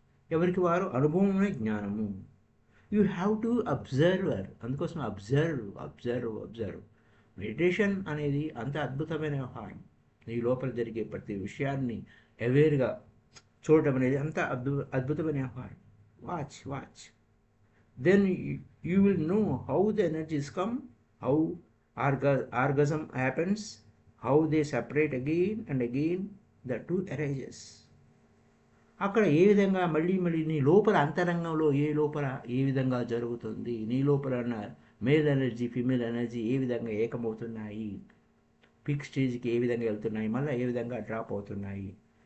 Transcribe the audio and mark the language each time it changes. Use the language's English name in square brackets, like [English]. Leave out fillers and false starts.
[Telugu] ఎవరికి వారు అనుభవమే జ్ఞానము. [English] You have to observer. [Telugu] అందుకోసం అబ్జర్వ్. మెడిటేషన్ అనేది అంత అద్భుతమైన వ్యవహారం. నీ లోపల జరిగే ప్రతి విషయాన్ని అవేర్గా చూడటం అనేది అంత అద్భుతమైన వ్యవహారం. [English] Watch. Then you will know how the energies come, how orgasm happens, how they separate again and again, the two arises. [Telugu] అక్కడ ఏ విధంగా మళ్ళీ నీ లోపల అంతరంగంలో లోపల ఏ విధంగా జరుగుతుంది, నీ లోపల ఉన్న మేల్ ఎనర్జీ ఫీమేల్ ఎనర్జీ ఏ విధంగా ఏకమవుతున్నాయి, పీక్ స్టేజ్కి ఏ విధంగా వెళ్తున్నాయి, మళ్ళీ ఏ విధంగా డ్రాప్ అవుతున్నాయి.